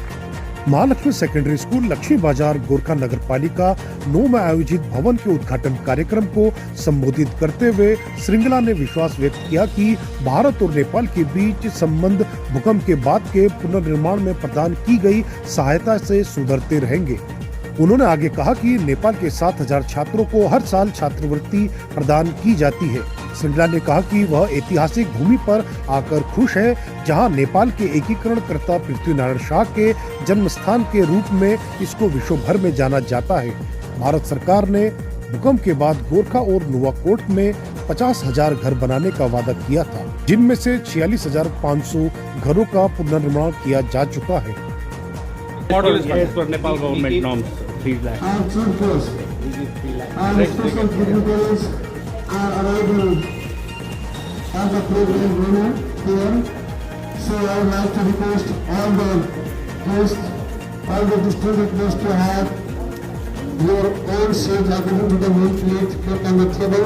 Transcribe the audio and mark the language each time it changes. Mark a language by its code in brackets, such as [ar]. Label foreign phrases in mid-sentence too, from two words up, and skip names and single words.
[hi] महालक्ष्मी सेकेंडरी स्कूल लक्ष्मी बाजार गोरखा नगर पालिका 9 में आयोजित भवन के उद्घाटन कार्यक्रम को संबोधित करते हुए श्रृंगला ने विश्वास व्यक्त किया कि भारत और नेपाल के बीच संबंध भूकंप के बाद के पुनर्निर्माण में प्रदान की गई सहायता से सुधरते रहेंगे। उन्होंने आगे कहा कि नेपाल के 7,000 छात्रों को हर साल छात्रवृत्ति प्रदान की जाती है। श्रृंगला ने कहा कि वह ऐतिहासिक भूमि पर आकर खुश है, जहां नेपाल के एकीकरणकर्ता पृथ्वीनारायण शाह के जन्म स्थान के रूप में इसको विश्व भर में जाना जाता है। भारत सरकार ने भूकंप के बाद गोरखा और नुवाकोट में 50,000 घर बनाने का वादा किया था, जिनमें से 46,500 घरों का पुनर्निर्माण किया जा चुका है। [en] Model is as per Nepal government norms. 3 lakh. Our chief guest and special dignitaries are arriving at the program room here. So I would like to request all the guests, all the distinguished guests to have your own seat according to the main plate kept on the table.